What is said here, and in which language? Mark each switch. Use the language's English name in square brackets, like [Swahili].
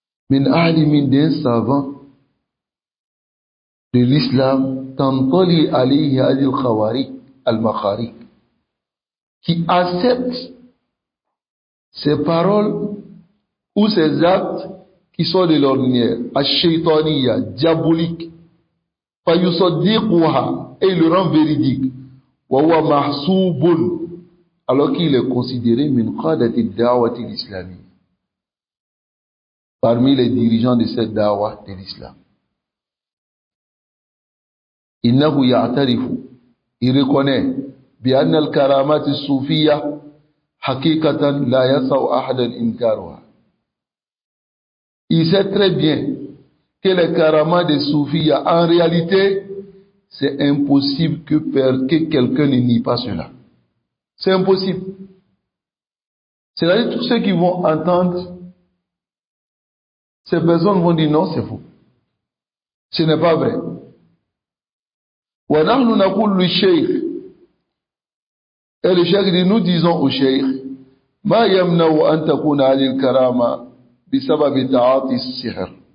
[Arabic] Min alimin [French] d'un savant de l'islam, [Arabic] tantali alayhi hadil khawari al-makhari, [French] qui accepte ces paroles ou ces actes qui sont de l'ordinaire, [Arabic] ash-shaytaniya, [French] diabolique, [Arabic] fayusaddiquha, [French] et il le rend véridique, [Arabic] wa huwa mahsoubun, [French] alors qu'il est considéré [Arabic] min qadati ad-da'wati al-islamiyya, [French] parmi les dirigeants de cette dawa de l'islam. [Arabic] Innahu ya'tarifu, [French] il reconnaît [Arabic] بأن الكرامات الصوفية حقيقة لا يسع أحدا إنكارها. [French] Il sait très bien que les karamas des soufis, en réalité, c'est impossible que quelqu'un ne nie pas cela. C'est impossible. C'est-à-dire tous ceux qui vont entendre, ces personnes vont dire non, c'est faux. Ce n'est pas vrai. [Arabic] وَنَحْنُ نَقُولُ لِلشَّيْخِ, [French] et le cheikh dit, nous disons au cheikh, [Arabic] مَا يَمْنَعُ أَن تَكُونَ هَذِهِ الْكَرَامَةِ بِسَبَبِ تَعَاطِي السِّحْرِ.